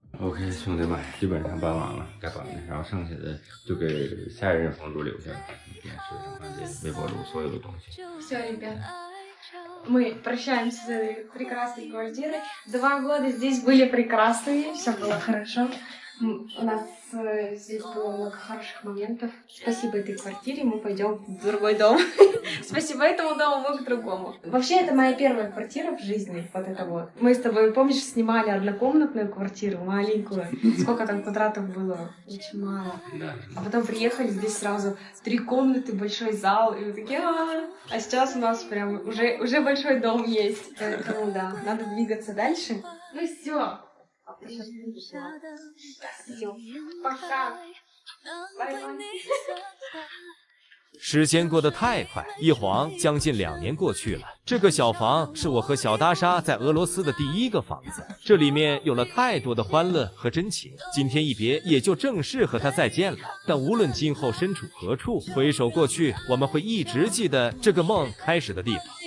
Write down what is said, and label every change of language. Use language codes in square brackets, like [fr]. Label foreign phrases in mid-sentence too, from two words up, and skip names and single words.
[zh] OK， 兄弟们，基本上搬完了，该搬的，然后剩下的就给下一任房主留下了，电视什么的，微波炉，所有的东西。 [ru] Все, ребят, мы прощаемся с этой прекрасной квартирой. 2 года здесь были прекрасными, все было хорошо. У нас здесь было много хороших моментов. Спасибо этой квартире, мы пойдем в другой дом. Спасибо этому дому, мы к другому. Вообще, это моя первая квартира в жизни, вот это вот. Мы с тобой, помнишь, снимали однокомнатную квартиру, маленькую. Сколько там квадратов было? Очень мало. А потом приехали, здесь сразу 3 комнаты, большой зал, и мы такие, а сейчас у нас прям уже большой дом есть. Поэтому, да, надо двигаться дальше. Ну все. Пока. [zh] 时间过得太快，一晃将近2年过去了。这个小房是我和小大沙在俄罗斯的第1个房子，这里面有了太多的欢乐和真情。今天一别，也就正式和他再见了。但无论今后身处何处，回首过去，我们会一直记得这个梦开始的地方。